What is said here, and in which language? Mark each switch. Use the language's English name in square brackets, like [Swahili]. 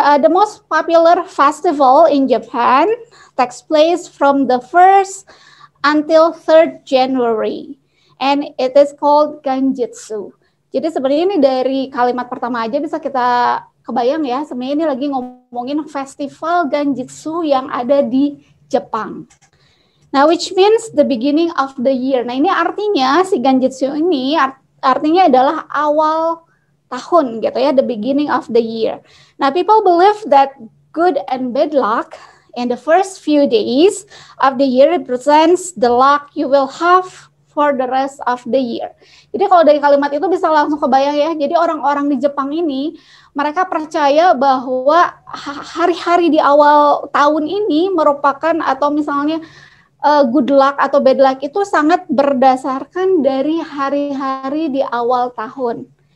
[English] The most popular festival in Japan takes place from the 1st until 3rd January. And it is called Ganjitsu. [Indonesian] Jadi sebenarnya ini dari kalimat pertama aja bisa kita kebayang ya. Sebenarnya ini lagi ngomongin festival Ganjitsu yang ada di Jepang. [English] Nah, which means the beginning of the year. [Indonesian] Nah, ini artinya si Ganjitsu ini artinya adalah awal tahun gitu ya, [English] the beginning of the year. Nah, people believe that good and bad luck in the first few days of the year represents the luck you will have for the rest of the year. [Indonesian] Jadi kalau dari kalimat itu bisa langsung kebayang ya. Jadi orang-orang di Jepang ini mereka percaya bahwa hari-hari di awal tahun ini merupakan atau misalnya good luck atau bad luck itu sangat berdasarkan dari hari-hari di awal tahun.